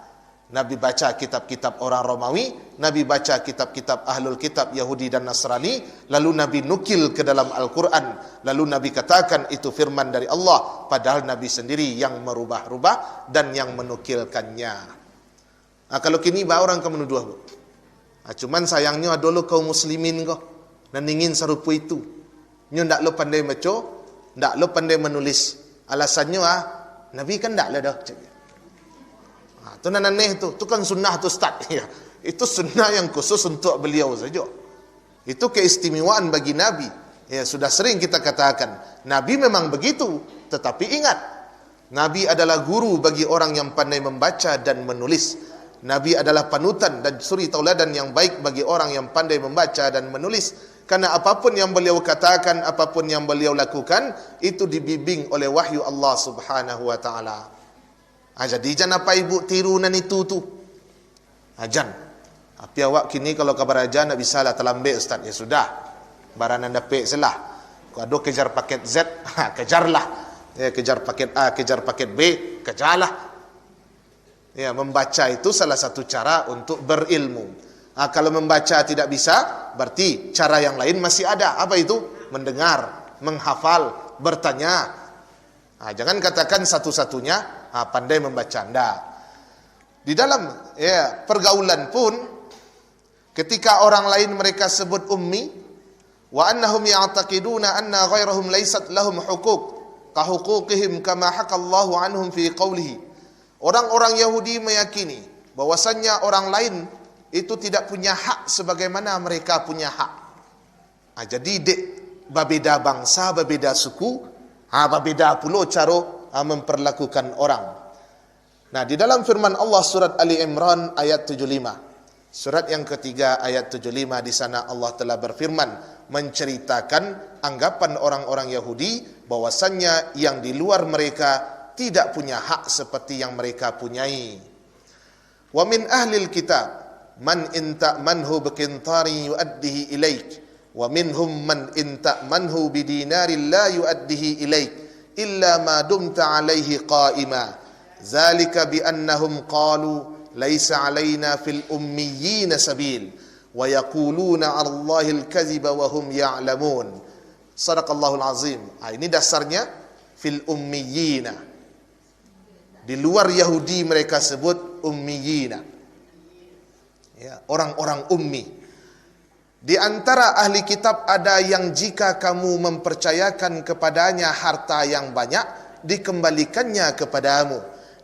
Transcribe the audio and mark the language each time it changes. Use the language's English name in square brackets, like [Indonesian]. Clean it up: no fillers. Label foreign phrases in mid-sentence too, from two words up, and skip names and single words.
[Indonesian] Nabi baca kitab-kitab orang Romawi, Nabi baca kitab-kitab [Arabic] أهل الكتاب [Indonesian] Yahudi dan Nasrani, lalu Nabi nukil ke dalam Al-Quran, lalu Nabi katakan itu firman dari Allah, padahal Nabi sendiri yang merubah-rubah dan yang menukilkannya. [Minangkabau] Kalau kini orang akan menuduh, cuman sayangnya ada lo kaum muslimin kau dan ingin serupa itu. Nyo ndak lo pandai baca, ndak lo pandai menulis. Alasannya Nabi kan ndak lah dah. Itu aneh tu kan sunnah tu Ustaz. [Indonesian] Ya, itu sunnah yang khusus untuk beliau saja. Itu keistimewaan bagi Nabi. Ya, sudah sering kita katakan, Nabi memang begitu, tetapi ingat, Nabi adalah guru bagi orang yang pandai membaca dan menulis. Nabi adalah panutan dan suri tauladan yang baik bagi orang yang pandai membaca dan menulis. Karena apapun yang beliau katakan, apapun yang beliau lakukan, itu dibimbing oleh wahyu Allah [Arabic] سبحانه وتعالى. [Minangkabau] Jadi jangan apa ibu tiru nan itu tu. Jangan. Tapi awak kini kalau kabar aja nak bisa lah terlambat Ustaz. Ya sudah. Baranan dapat selah. [Indonesian] Kalau ada kejar paket Z, kejarlah. Ya, kejar paket A, kejar paket B, kejarlah. Ya, membaca itu salah satu cara untuk berilmu. Kalau membaca tidak bisa, berarti cara yang lain masih ada. Apa itu? Mendengar, menghafal, bertanya. Jangan katakan satu-satunya pandai membaca. Anda di dalam pergaulan pun, ketika orang lain mereka sebut ummi, [Arabic] وأنهم يعتقدون أن غيرهم ليست لهم حقوق كحقوقهم كما حكى الله عنهم في قوله. [Indonesian] Orang-orang Yahudi meyakini bahwasannya orang lain itu tidak punya hak sebagaimana mereka punya hak. Jadi berbeda bangsa, berbeda suku, berbeda pula cara memperlakukan orang. Nah, di dalam firman Allah surat Ali Imran ayat 75. Surat yang ketiga ayat 75, di sana Allah telah berfirman menceritakan anggapan orang-orang Yahudi bahwasannya yang di luar mereka tidak punya hak seperti yang mereka punyai. [Arabic] ومن أهل الكتاب من إن تأمنه بقنطار يؤده إليك ومنهم من إن تأمنه بدينار لا يؤده إليك إلا ما دمت عليه قائما ذلك بأنهم قالوا ليس علينا في الأميين سبيل ويقولون على الله الكذب وهم يعلمون. صدق الله العظيم. [Indonesian] Ini dasarnya [Arabic] في الأميين. [Indonesian] Di luar Yahudi mereka sebut ummiyyin. Ya, orang-orang ummi. Di antara ahli kitab ada yang jika kamu mempercayakan kepadanya harta yang banyak, dikembalikannya kepadamu.